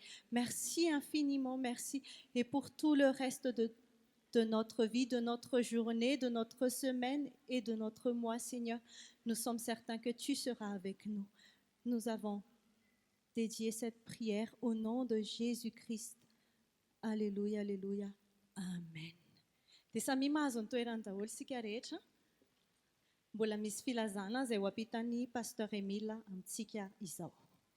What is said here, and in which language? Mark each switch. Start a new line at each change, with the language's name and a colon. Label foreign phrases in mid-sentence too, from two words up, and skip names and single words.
French: Merci infiniment, merci. Et pour tout le reste de notre vie, de notre journée, de notre semaine et de notre mois, Seigneur, nous sommes certains que tu seras avec nous. Nous avons dédié cette prière au nom de Jésus-Christ. Alléluia, alléluia. Amen.
Malagasy: Dia samy mahazo ny toerany daholo sika rehetra. Mbola misy filazana izay ho ampitan'ny pasteur Emile amintsika izao.